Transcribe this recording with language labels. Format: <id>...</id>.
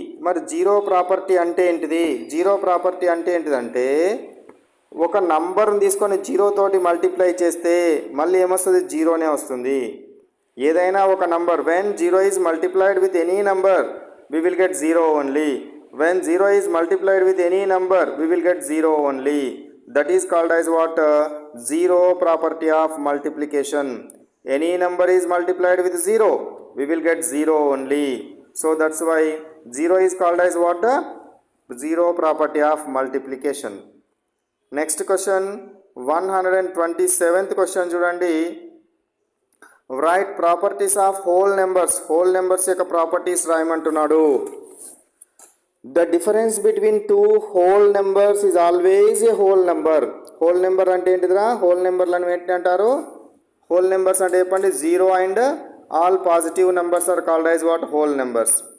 <te>మరి zero property అంటే ఏంటిది? జీరో ప్రాపర్టీ అంటే ఏంటిదంటే ఒక నంబర్ని తీసుకొని జీరో తోటి మల్టిప్లై చేస్తే మళ్ళీ ఏమొస్తుంది? జీరోనే వస్తుంది. ఏదైనా ఒక</te> <en>Number when zero is multiplied with any number we will get 0 only. When 0 is multiplied with any number we will get 0 only. That is called as what? Zero property of multiplication. Any number is multiplied with 0 we will get 0 only. So that's why 0 is called as what? Zero property of multiplication. Next question, 127th question</en> <te>చూడండి.</te> <en>Right properties of whole numbers.</en> <te>Whole numbers యొక్క properties రాయమంటున్నాడు.</te> <en>The difference between two whole numbers is always a whole number.</en> <te>Whole number అంటే ఏంటిదిరా? Whole నెంబర్లను ఏంటి అంటారు? Whole numbers అంటే చెప్పండి,</te> <en>Zero and all positive numbers are called as what?</en> <te>Whole numbers.</te>